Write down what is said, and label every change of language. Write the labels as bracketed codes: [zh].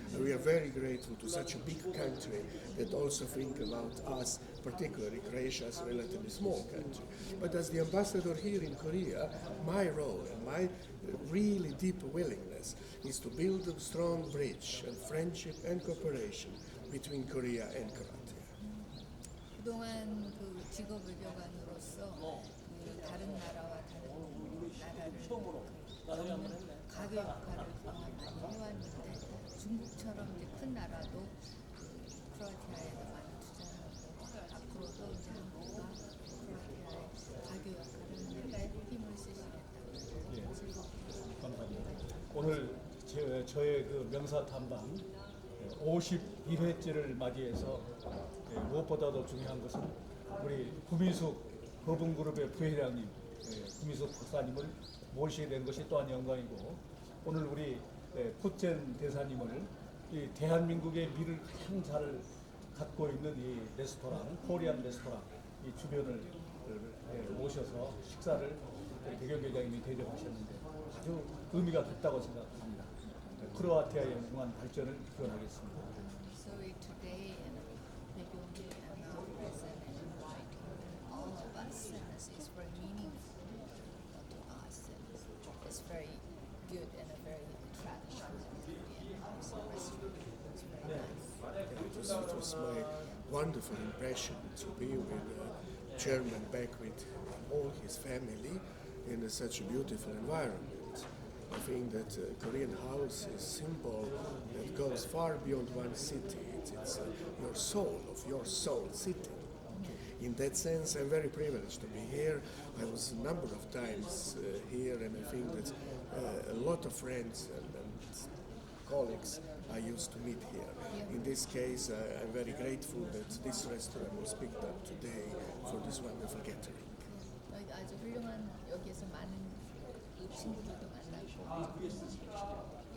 [en] And we are very grateful to such a big country that also think about us, particularly Croatia is a relatively small country. But as the ambassador here in Korea, my role and my really deep willingness is to build a strong bridge and friendship and cooperation between Korea and Croatia. [ko] 그동안 그 직업 외교관으로서 다른 나라와 다른 나라를 돕는 가교 역할을 그동안 많이 해왔는데 중국처럼 이제 큰 나라도 크로아티아에도 많이 투자하고 앞으로도 이제 한국과 크로아티아의 가교 역할을 하는데 힘을 쓰시겠다고 즐겁게 감사합니다. 오늘 저의 그 명사 탐방 51회째를 맞이해서 무엇보다도 중요한 것은 우리 구미숙 거붕그룹의 부회장님, 구미숙 박사님을 모시게 된 것이 또한 영광이고 오늘 우리 쿠첸 대사님을 이 대한민국의 미를 가장 잘 갖고 있는 이 레스토랑, 코리안 레스토랑 이 주변을 모셔서 식사를 백영 회장님이 대접하셨는데 아주 의미가 깊다고 생각합니다. 크로아티아의 영원한 발전을 기원하겠습니다. [en] So today and Baekhyong-gi and our president invite all of us and it's very meaningful to us and it's very good and a very traditional Korean house and restaurant. It's very nice. It was my wonderful impression to be with a German back with all his family in such a beautiful environment. I think that Korean house is a symbol that goes far beyond one city. It's your soul, of your soul sitting. In that sense, I'm very privileged to be here. I was a number of times here, and I think that a lot of friends and colleagues I used to meet here. In this case, I'm very grateful that this restaurant was picked up today for this wonderful gathering. [ko] 아주 훌륭한 여기에서 많은 친구들도 만나고 여기까지인가요?